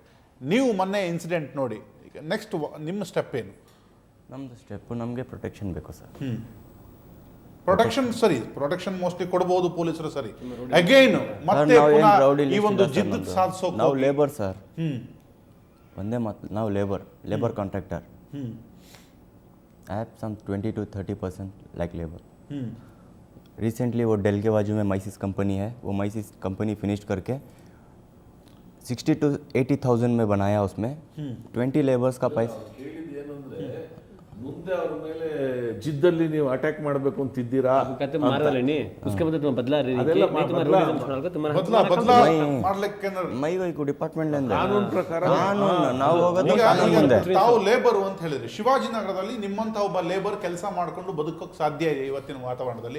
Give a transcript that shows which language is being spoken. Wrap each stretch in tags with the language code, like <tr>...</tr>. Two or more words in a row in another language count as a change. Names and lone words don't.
<kn>ನೀವು ಮೊನ್ನೆ ಇನ್ಸಿಡೆಂಟ್ ನೋಡಿ, ಈಗ ನೆಕ್ಸ್ಟ್ ನಿಮ್ಮ ಸ್ಟೆಪ್ ಏನು? ನಮ್ಮದು ಸ್ಟೆಪ್ಪು ನಮಗೆ ಪ್ರೊಟೆಕ್ಷನ್ ಬೇಕು ಸರ್. ಪ್ರೊಟೆಕ್ಷನ್ ಸರಿ, ಪ್ರೊಟೆಕ್ಷನ್ ಮೋಸ್ಟ್ಲಿ ಕೊಡಬಹುದು ಪೊಲೀಸರು, ಸರಿ. ಅಗೈನ್ ಮತ್ತೆ ಈ ಒಂದು ಜಿದ್ದು ಸಾಧಿಸೋ ನಾವು ಲೇಬರ್ ಸರ್, ಒಂದೇ ಮಾತು, ನಾವು</kn> <en>labour contractor. I have some 20 to 30% like labour.</en> <hi>रिसेंटली वो डेल के बाजू में माइसिस कंपनी है, वो माइसिस कंपनी फिनिश करके 60 to 80,000 में बनाया. उसमें 20 लेबर्स का पैसा.</hi> <kn>ಮುಂದೆ ಅವ್ರ ಮೇಲೆ ಜಿದ್ದಲ್ಲಿ ನೀವು ಅಟ್ಯಾಕ್ ಮಾಡಬೇಕು ಅಂತಿದ್ದೀರಾ? ಡಿಪಾರ್ಟ್ಮೆಂಟ್ ಕಾನೂನು ಪ್ರಕಾರ ನಾವು ಹೋಗೋದು ಕಾನೂನು ಮುಂದೆ. ತಾವು ಲೇಬರ್ ಅಂತ ಹೇಳಿದ್ರಿ, ಶಿವಾಜಿನಗರದಲ್ಲಿ ನಿಮ್ಮಂತ ಒಬ್ಬ ಲೇಬರ್ ಕೆಲಸ ಮಾಡ್ಕೊಂಡು ಬದುಕೋಕೆ ಸಾಧ್ಯ ಇದೆ ಇವತ್ತಿನ ವಾತಾವರಣದಲ್ಲಿ?</kn>